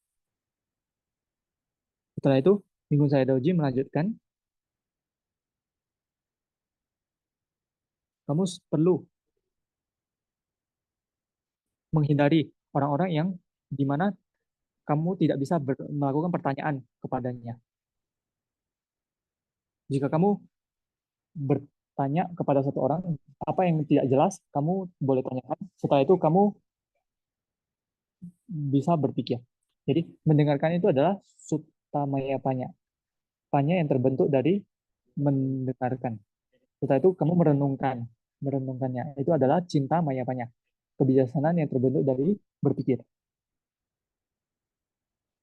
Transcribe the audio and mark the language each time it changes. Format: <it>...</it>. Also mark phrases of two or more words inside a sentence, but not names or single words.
<id>Setelah itu, Mingun Sayadaw Ji melanjutkan, kamu perlu menghindari orang-orang yang di mana kamu tidak bisa melakukan pertanyaan kepadanya. Jika kamu bertanya kepada satu orang, apa yang tidak jelas, kamu boleh tanyakan. Setelah itu kamu bisa berpikir. Jadi mendengarkan itu adalah</id> <pi>sutta maya panya.</pi> <id>Panya yang terbentuk dari mendengarkan. Setelah itu kamu merenungkannya. Itu adalah</id> <pi>cinta maya panya.</pi> <id>Kebijaksanaan yang terbentuk dari berpikir.</id>